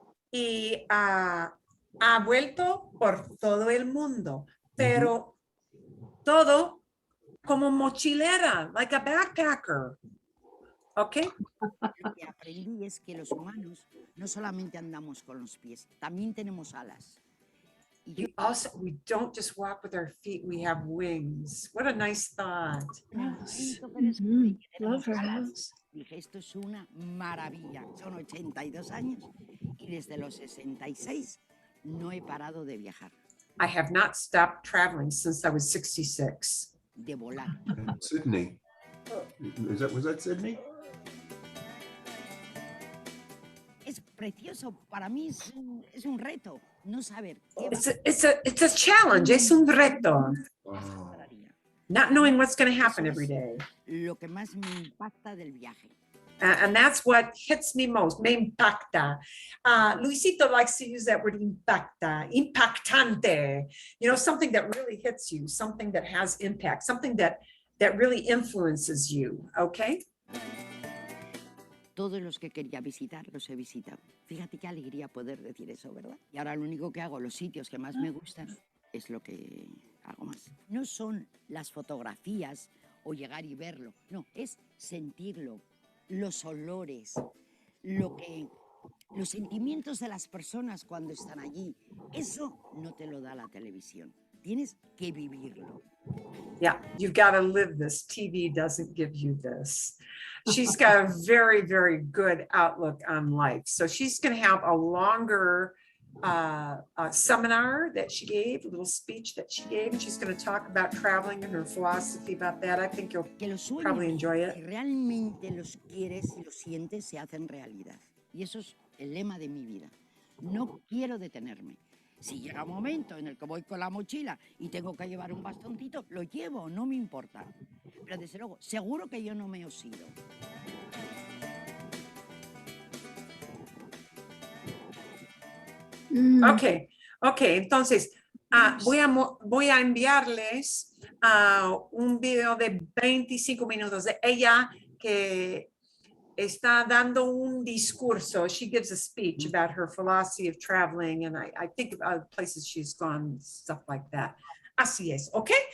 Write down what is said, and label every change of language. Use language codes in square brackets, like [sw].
[es] Y ha vuelto por todo el mundo, pero todo como mochilera, [en] like a backpacker. [es] ¿Ok? Lo que aprendí es que los humanos no solamente andamos con los pies, también tenemos alas. [en] We don't just walk with our feet, we have wings. What a nice thought. Yes. Love her house. [es] Dije, esto es una maravilla. Son 82 años y desde los 66 no he parado de viajar. [en] I have not stopped traveling since I was 66. [es] De volar. [en] Sydney. Was that Sydney? [es] Es precioso. Para mí es un reto no saber. [en] It's a challenge. [es] Es un reto. [en] Not knowing what's going to happen every day. [es] Lo que más me impacta del viaje. [en] And that's what hits me most. [es] Me impacta. [en] Luisito likes to use that word impacta, impactante. You know, something that really hits you, something that has impact, something that really influences you. Okay? [es] Todos los que quería visitar los he visitado. Fíjate qué alegría poder decir eso, ¿verdad? Y ahora lo único que hago, los sitios que más me gustan, es lo que hago más. No son las fotografías o llegar y verlo, no, es sentirlo, los olores, los sentimientos de las personas cuando están allí. Eso no te lo da la televisión. Tienes que vivirlo. [en] Yeah, you've got to live this. TV doesn't give you this. She's got a very, very good outlook on life. So she's going to have a longer seminar that she gave, a little speech that she gave, and she's going to talk about traveling and her philosophy about that. I think you'll probably enjoy it. [es] Que realmente los quieres y los sientes se hacen realidad. Y eso es el lema de mi vida. No quiero detenerme. Si llega un momento en el que voy con la mochila y tengo que llevar un bastoncito, lo llevo, no me importa. Pero desde luego, seguro que yo no me oxido. Ok, entonces voy a enviarles un video de 25 minutos de ella que está dando un discurso. [en] She gives a speech about her philosophy of traveling, and I think about places she's gone, stuff like that. [es] Así es, [en] okay?